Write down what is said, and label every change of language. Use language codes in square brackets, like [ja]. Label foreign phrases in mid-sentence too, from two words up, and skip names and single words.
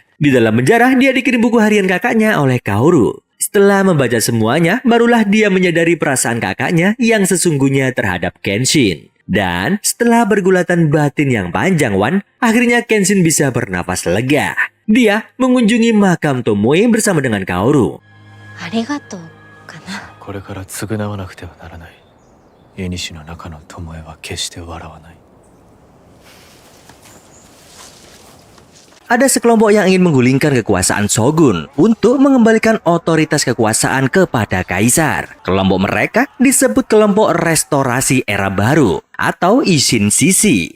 [id] Di dalam penjara, dia dikirim buku harian kakaknya oleh Kaoru. Setelah membaca semuanya, barulah dia menyadari perasaan kakaknya yang sesungguhnya terhadap Kenshin. Dan setelah bergulatan batin yang panjang, akhirnya Kenshin bisa bernafas lega. Dia mengunjungi makam Tomoe bersama dengan Kaoru. [ja] ありがとう、かな? これから償わなくてはならない。家西の中の巴は決して笑わない。 [id] Ada sekelompok yang ingin menggulingkan kekuasaan Shogun untuk mengembalikan otoritas kekuasaan kepada kaisar. Kelompok mereka disebut kelompok restorasi era baru atau Ishin Shishi.